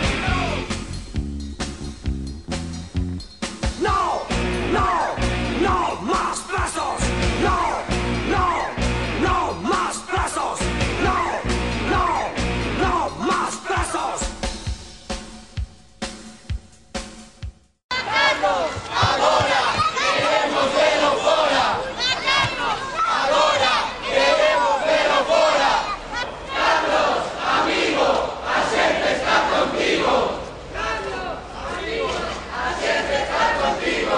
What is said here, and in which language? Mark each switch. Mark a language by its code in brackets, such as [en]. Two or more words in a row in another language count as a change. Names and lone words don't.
[es] No, no, no más presos. No, no, no más presos. No, no, no más presos. [gl] Carlos, agora queremos velo fora. Carlos, agora queremos velo fora. Carlos, amigo, a xente está contigo. Carlos, amigo, a xente está contigo.